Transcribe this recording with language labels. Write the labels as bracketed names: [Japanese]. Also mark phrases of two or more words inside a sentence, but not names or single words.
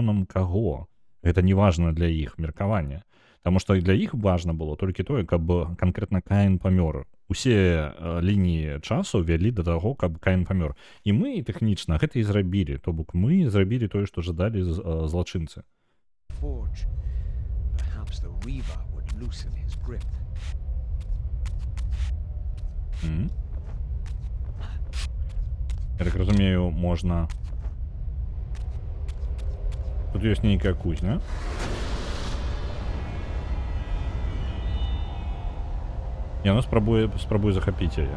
[Belarusian] Гэта не важна для іх меркавання. Таму што для іх важна было толькі тое, каб канкрэтна Каін памёр. Усе лініі часу вялі да таго, каб Каін памёр. І мы тэхнічна гэта і зрабілі, то бок мы зрабілі тое, што жадалі злачынцы. Forge. [English] Perhaps the Reaver would loosen his grip. [Belarusian] Я так разумею, можна... Тут ёсць нейкая кузня. Яно спрабую захапіць яе.